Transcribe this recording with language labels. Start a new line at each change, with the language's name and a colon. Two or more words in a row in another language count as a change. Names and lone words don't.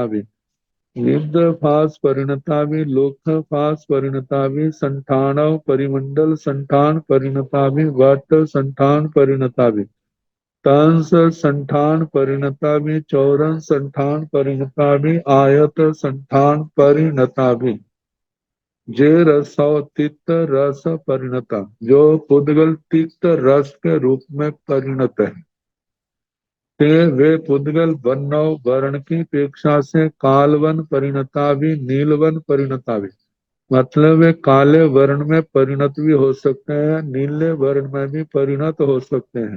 Prakrit languages: भी, निब्ध फास परिणता भी, लोक फास परिणता भी, संठानव परिमंडल संठान परिणता भी, वट संठान परिणता भी, कंस संठान परिणता भी, चौरन संठान परिणता भी, आयत संठान परिणता भी, जे रसो तिक्त रस परिणता,
Hindi: जो पुद्गल तिक्त रस के रूप में परिणत है। ते वे पुद्गल वन्नौ वर्ण की अपेक्षा से
Prakrit languages: कालवन परिणता भी नीलवन परिणता भी,
Hindi: मतलब वे काले वर्ण में परिणत भी हो सकते हैं, नीले वर्ण में भी परिणत हो सकते हैं।